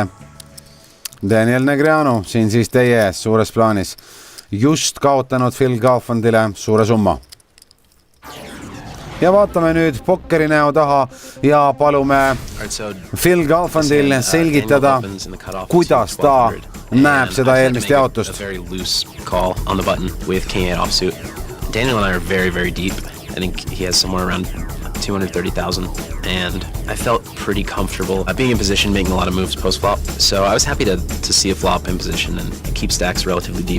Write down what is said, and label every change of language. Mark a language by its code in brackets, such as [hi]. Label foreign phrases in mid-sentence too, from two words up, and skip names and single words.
[et] Daniel Negreanu siin siis teie ees suures plaanis. Just kaotanud Phil Galfondile suure summa. Ja vaatame nüüd pokkeri näo taha ja palume Phil Galfondil selgitada, kuidas ta näeb seda eelmist jaotust. [en] Call on the button with king 8 offsuit. Daniel and I are very, very deep. I think he has somewhere around 230,000, and I felt pretty comfortable being in position, making a lot of moves post-flop. So I was happy to see a flop in position and keep stacks relatively deep.